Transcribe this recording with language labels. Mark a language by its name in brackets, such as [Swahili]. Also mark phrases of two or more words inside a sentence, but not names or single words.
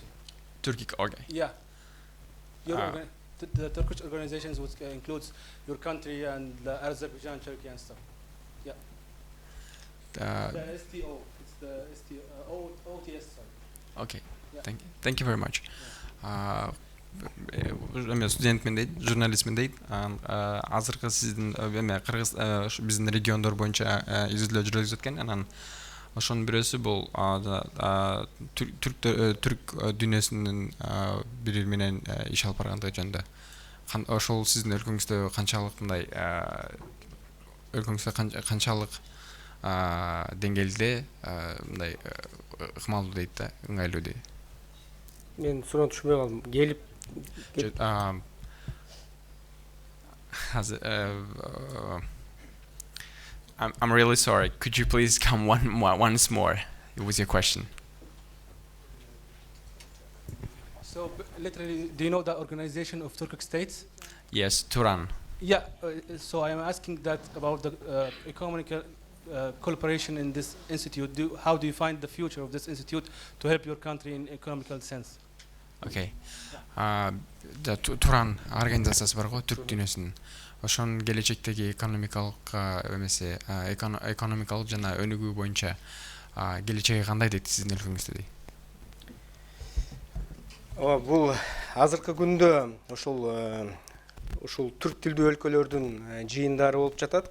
[English] Turkic, okay. Yeah. The Turkish organizations which includes your country and the Azerbaijan, Turkey and stuff. Yeah. The STO. It's the STO, OTS, sorry. Okay. Yeah. Thank you very much. [Kyrgyz] Мен студентмин дейт, журналистмин дейт. Азыркы сиздин Кыргыз биздин региондор боюнча изилдөө жүргүзүп өткөн. Анан ошонун бирөөсү бул түрк дүйнөсүнүн бири менен иш алып баргандыгы жөнүндө. Ошол сиздин өлкөңүздө канчалык мындай өлкөңүздө канчалык деңгээлде мындай ыкмалдуу дейт да, ыңгайлуу дейт. Мен суроону түшүнбөй калдым. Келип [English] I'm really sorry. Could you please come once more with your question? So literally, do you know the organization of Turkic states? Yes, Turan. Yeah. So I am asking that about the economic cooperation in this institute. How do you find the future of this institute to help your country in economical sense? Okay. [Kyrgyz] Туран организациясы бар го, түрк дүйнөсүнүн. Ошонун келечектеги экономикалык эмеси, экономикалык жана өнүгүү боюнча келечеги кандай дейт сиздин өлкөңүздө дейт? Бул азыркы күндө ушул түрк тилдүү өлкөлөрдүн жыйындары болуп жатат.